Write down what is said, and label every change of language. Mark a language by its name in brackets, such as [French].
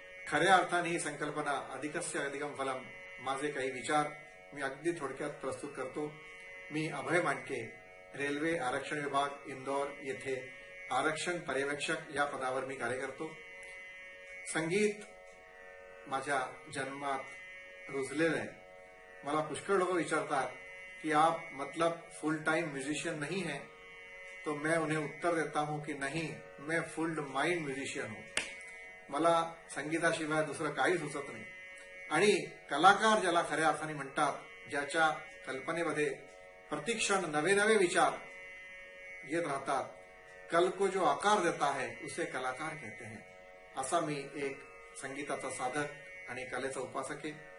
[Marathi] खऱ्या अर्थाने ही संकल्पना अधिकस्य अधिकम फलम, माझे काही विचार मी अगदी थोडक्यात प्रस्तुत करतो। मी अभय मांडके, रेल्वे आरक्षण विभाग इंदौर येथे आरक्षण पर्यवेक्षक या पदावर मी कार्य करतो। संगीत माझ्या जन्मात रुजलेलं आहे। मला पुष्कळ लोक विचारतात कि [Hindi] आप मतलब फुल टाइम म्यूजिशियन नहीं है, तो मैं उन्हें उत्तर देता हूं कि नहीं, मैं फुल माइंड म्यूजिशियन हूं। [Marathi] मला संगीताशिवाय दुसरं काही सुचत नाही। आणि कलाकार ज्याला खऱ्या अर्थाने म्हणतात, ज्याच्या कल्पनेमध्ये प्रतिक्षण नवे नवे विचार येत राहतात, [Hindi] कल को जो आकार देता है उसे कलाकार कहते हैं। [Marathi] असा मी एक संगीताचा साधक आणि कलेचा उपासक आहे।